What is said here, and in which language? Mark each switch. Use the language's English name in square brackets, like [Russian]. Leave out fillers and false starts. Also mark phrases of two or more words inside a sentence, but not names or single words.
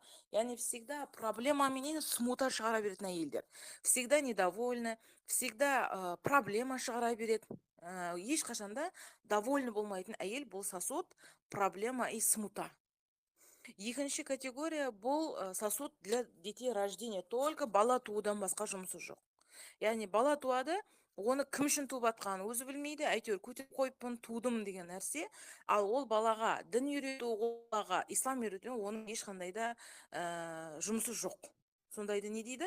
[Kazakh] Яғни [Russian] всегда проблема [Kazakh] менен смута шығара беретін әйелдер. [Russian] Всегда недовольны, всегда проблема [Kazakh] шығара береді. Ешқашанда довольны болмайтын әйел бұл [Russian] сосуд проблема и смута. [Kazakh] Екінші категория бұл [Russian] сосуд для детей рождения. [Kazakh] Только бала туудан басқа жұмысы жоқ. Яғни бала туады, оны кім үшін туып атқанын өзі білмейді, әйтеуір көтеріп қойыппын, тудым деген нәрсе. Ал ол балаға дін үйрету, балаға ислам үйрету, оның ешқандай да жұмысы жоқ. Сондайды не дейді?